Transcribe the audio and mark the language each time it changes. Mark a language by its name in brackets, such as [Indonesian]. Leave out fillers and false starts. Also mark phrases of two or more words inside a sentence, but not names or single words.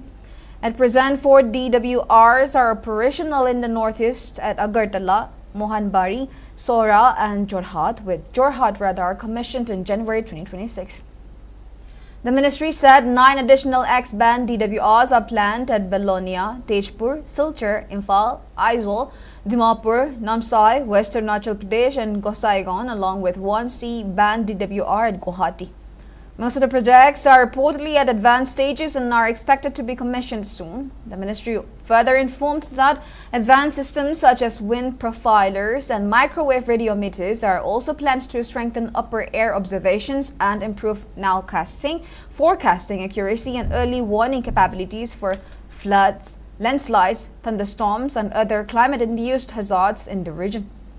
[English] At present, 4 DWRs are operational in the Northeast at Agartala, Mohanbari, Sora and Jorhat, with Jorhat radar commissioned in January 2026. The ministry said 9 additional X-band DWRs are planned at Belonia, Tejpur, Silchar, Imphal, Aizawl, Dimapur, Namsai, West Arunachal Pradesh and Gosaigon, along with 1 C-band DWR at Guwahati. Most of the projects are reportedly at advanced stages and are expected to be commissioned soon. The ministry further informed that advanced systems such as wind profilers and microwave radiometers are also planned to strengthen upper air observations and improve nowcasting, forecasting accuracy and early warning capabilities for floods, landslides, thunderstorms and other climate-induced hazards in the region.